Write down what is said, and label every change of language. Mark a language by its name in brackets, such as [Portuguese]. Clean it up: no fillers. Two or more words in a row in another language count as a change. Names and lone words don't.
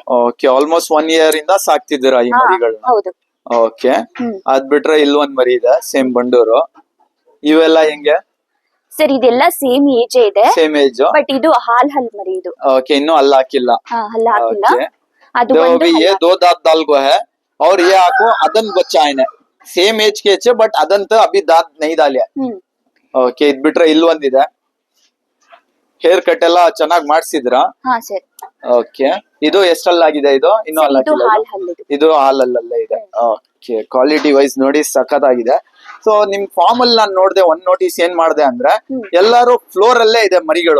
[Kannada] ಓಕೆ, ಆಲ್ಮೋಸ್ಟ್ 1 year ಇಂದ ಸಾಕ್ತಿದ್ದೀರಾ ಈ ಮರಿಗಳನ್ನ? ಹೌದು. ಓಕೆ, ಅದ್ ಬಿಟ್ರೆ ಇಲ್ಲೊಂದ್ ಮರಿ ಇದೆ ಸೇಮ್ ಬಂಡೂರು. ಇವೆಲ್ಲ ಹೆಂಗೆ ಸರ್? ಇದೆಲ್ಲ [English] same age [Kannada] ಇದೆ, [English] same age, [Kannada] ಬಟ್ ಇದು ಹಾಲ್ ಮರಿ. ಇದು ಓಕೆ, ಇನ್ನೂ ಹಲ್ಲು ಹಾಕಿಲ್ಲ. ಹಲ್ಲು ಹಾಕಿಲ್ಲ. ಅದು [Hindi] ये 2 दांत दाल को है और ये आपको अदन बच्चा है, [English] same age [Hindi] के अच्छे बट अदन तो अभी दांत नहीं डाले. [Kannada] ಓಕೆ, ಇದ್ ಬಿಟ್ರೆ ಇಲ್ಲೊಂದಿದೆ. [English] hair cut [Kannada] ಎಲ್ಲ ಚೆನ್ನಾಗಿ ಮಾಡ್ಸಿದ್ರಾ? ಹಾ ಸರ್. ಓಕೆ, ಇದು ಎಷ್ಟಲ್ಲಾಗಿದೆ? ಇದು ಇನ್ನೂ ಹಲ್ಲಾಗಿಲ್ಲ. ಇದು ಹಾಲಲ್ಲೇ ಇದೆ. ಓಕೆ, [English] quality wise [Kannada] ನೋಡಿ ಸಖತ್ತಾಗಿದೆ. ಸೊ ನಿಮ್ ಫಾರ್ಮ್ ಅಲ್ಲಿ ನಾನು ನೋಡ್ದೆ, ಒಂದ್ ನೋಟಿಸ್ ಏನ್ ಮಾಡ್ದೆ ಅಂದ್ರೆ ಎಲ್ಲಾರು ಫ್ಲೋರ್ ಅಲ್ಲೇ ಇದೆ ಮರಿಗಳು.